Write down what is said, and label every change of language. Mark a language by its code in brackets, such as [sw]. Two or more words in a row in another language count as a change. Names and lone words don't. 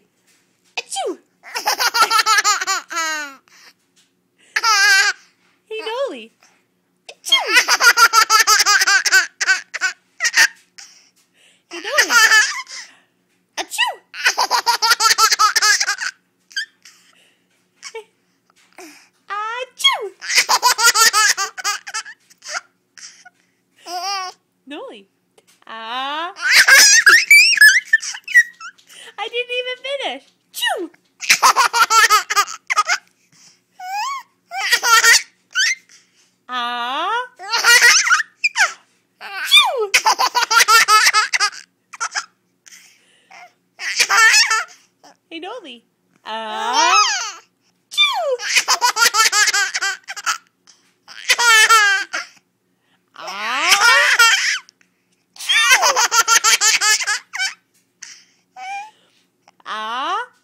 [en] Aa-choo! Hey, Noli. Aa-choo! Hey, Noli. Aa-choo! Aa-choo! Noli. Ah. I didn't even finish. Choo! Ah. Choo! Hey, Noli. Ah. Choo! Ah. Ah.